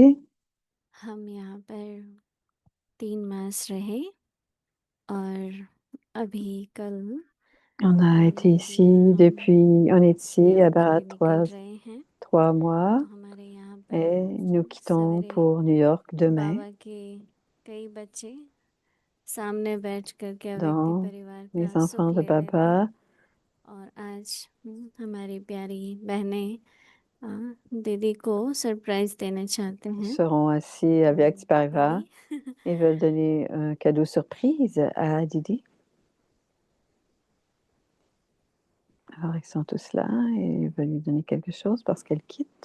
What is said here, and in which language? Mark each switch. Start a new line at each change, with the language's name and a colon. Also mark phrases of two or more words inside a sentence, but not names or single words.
Hindi: हम यहाँ पर 3 मास रहे और अभी कल
French: On a été ici depuis, on est ici à Barat 3 mois
Hindi: तो हमारे यहाँ
French: et
Hindi: पर
French: nous quittons
Hindi: सवेरे
French: pour New York demain.
Hindi: बाबा के कई बच्चे सामने बैठ कर के अव्यक्ति
French: Dans
Hindi: परिवार
French: les
Hindi: का
French: enfants
Hindi: सुख
French: de
Hindi: ले रहे थे Baba और आज हमारी प्यारी बहनें दीदी को सरप्राइज देना चाहते हैं
French: seront assis avec Pariva.
Hindi: दीदी
French: Ils veulent donner un cadeau surprise à Didi. Alors, ils sont tous là et ils veulent lui donner quelque chose parce qu'elle quitte.